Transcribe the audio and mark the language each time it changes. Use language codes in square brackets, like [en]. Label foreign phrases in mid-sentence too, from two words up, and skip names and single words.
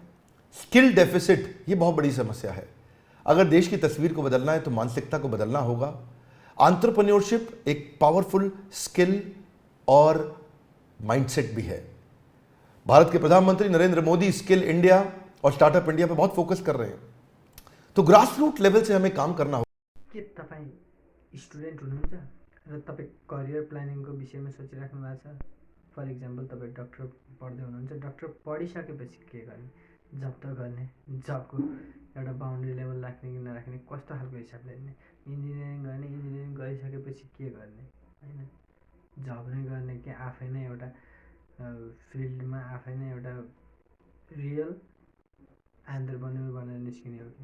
[en] skill deficit [hi] ये बहुत बड़ी समस्या है। अगर देश की तस्वीर को बदलना है तो मानसिकता को बदलना होगा। एंटरप्रेन्योरशिप एक [en] powerful skill [hi] और माइंडसेट भी है। भारत के प्रधानमंत्री नरेंद्र मोदी स्किल इंडिया और स्टार्टअप इंडिया पर बहुत फोकस कर रहे हैं। तो [en] grass root level [hi] से हमें काम करना होगा। [ne] के तपाईँ स्टुडेन्ट हुनुहुन्छ र तपाईँ करियर प्लानिङको विषयमा सोचिराख्नु भएको छ? [en] for example [ne] तपाईँ डक्टर पढ्दै हुनुहुन्छ, डक्टर पढिसकेपछि के गर्ने, जब त गर्ने, जबको एउटा [en] boundary level [ne] राख्ने कि नराख्ने, कस्तो खालको हिसाबले हेर्ने, इन्जिनियरिङ गर्ने, इन्जिनियरिङ गरिसकेपछि के गर्ने, होइन, जब नै गर्ने कि आफै नै एउटा फिल्डमा आफै नै एउटा [en] real entrepreneur [ne] बनेर निस्किने हो कि?